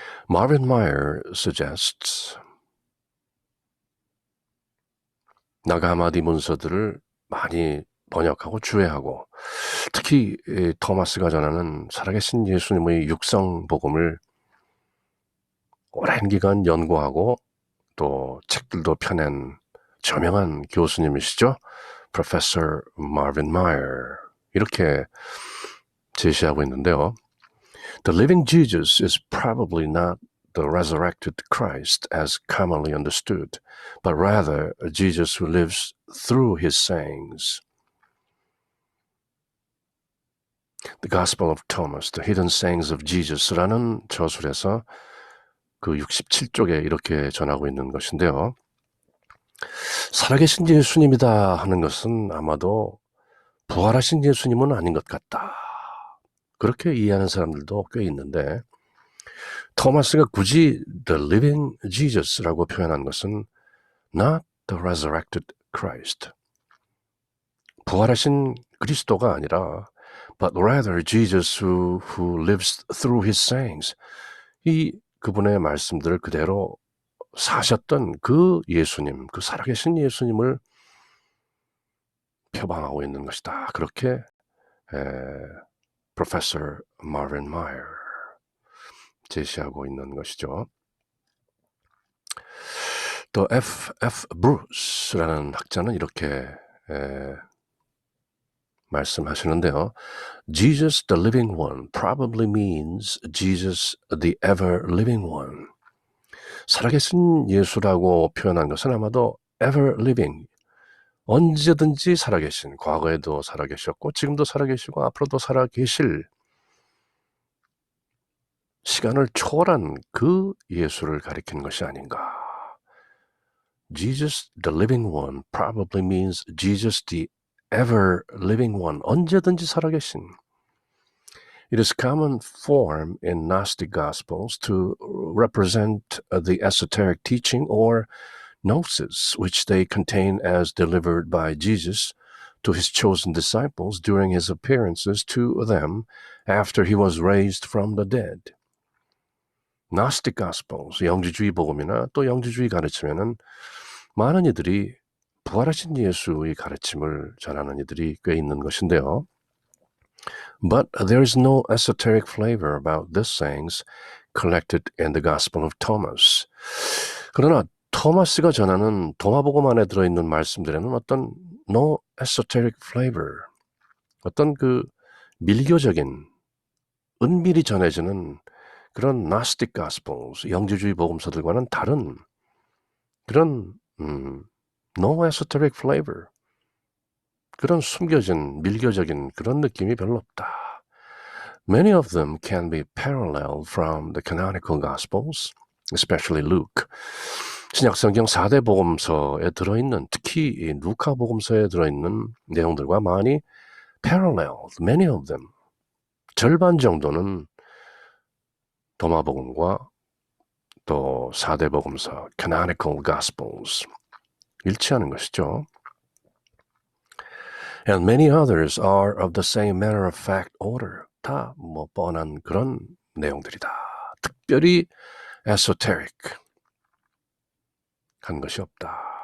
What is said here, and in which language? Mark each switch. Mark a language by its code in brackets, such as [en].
[ko] Marvin Meyer [en] suggests [ko] 나가하마디 문서들을 많이 번역하고 주해하고 특히 토마스가 전하는 살아계신 예수님의 육성복음을 오랜 기간 연구하고 또 책들도 펴낸 저명한 교수님이시죠. Professor Marvin Meyer 이렇게 제시하고 있는데요. [en] The living Jesus is probably not the resurrected Christ as commonly understood, but rather Jesus who lives through his sayings. [ko] The Gospel of Thomas, The Hidden Sayings of Jesus라는 저술에서 그 67쪽에 이렇게 전하고 있는 것인데요. 살아계신 예수님이다 하는 것은 아마도 부활하신 예수님은 아닌 것 같다. 그렇게 이해하는 사람들도 꽤 있는데 토마스가 굳이 The Living Jesus라고 표현한 것은 [en] Not the Resurrected Christ. [ko] 부활하신 그리스도가 아니라 [en] But rather Jesus who lives through his sayings. [ko] 이 그분의 말씀들을 그대로 사셨던 그 예수님, 그 살아계신 예수님을 표방하고 있는 것이다. 그렇게 Professor Marvin Meyer 제시하고 있는 것이죠. 또 F. Bruce라는 학자는 이렇게 말씀하시는데요. [en] Jesus the living one probably means Jesus the ever living one. [ko] 살아계신 예수라고 표현한 것은 아마도 [en] ever living, [ko] 언제든지 살아계신, 과거에도 살아계셨고 지금도 살아계시고 앞으로도 살아계실 시간을 초월한 그 예수를 가리키는 것이 아닌가. [en] Jesus the living one probably means Jesus the ever living one, [ko] 언제든지 살아계신. [en] It is common form in Gnostic Gospels to represent the esoteric teaching or gnosis which they contain as delivered by Jesus to his chosen disciples during his appearances to them after he was raised from the dead. [ko] Gnostic Gospels, 영지주의 복음이나 또 영지주의 가르침에는 많은 이들이 부활하신 예수의 가르침을 전하는 이들이 꽤 있는 것인데요. [en] But there is no esoteric flavor about these sayings collected in the Gospel of Thomas. [ko] 그러나 토마스가 전하는 도마복음 안에 들어있는 말씀들에는 어떤 [en] no esoteric flavor, [ko] 어떤 그 밀교적인 은밀히 전해지는 그런 Gnostic Gospels, 영지주의 복음서들과는 다른 그런 no esoteric flavor, 그런 숨겨진 밀교적인 그런 느낌이 별로 없다. [en] Many of them can be paralleled from the canonical Gospels, especially Luke. [ko] 신약성경 4대 복음서에 들어있는, 특히 이 루카 복음서에 들어있는 내용들과 많이 paralleled, [en] many of them. [ko] 절반 정도는 도마복음과 또 4대 복음서, canonical Gospels, 일치하는 것이죠. [en] And many others are of the same matter of fact order. [ko] 다 뭐 뻔한 그런 내용들이다. 특별히 esoteric 한 것이 없다.